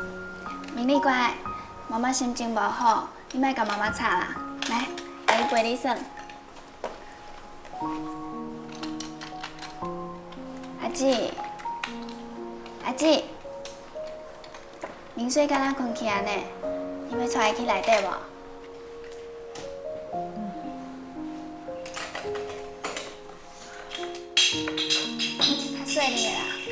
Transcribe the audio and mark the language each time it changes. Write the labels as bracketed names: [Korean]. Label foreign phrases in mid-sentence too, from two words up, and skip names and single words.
[Min Nan Chinese] 明丽乖，妈妈心情无好，你莫甲妈妈吵啦。来，阿姨陪你耍。阿姊，阿姊，明水敢若困起啊呢？你要带伊去内底无？较细哩啦。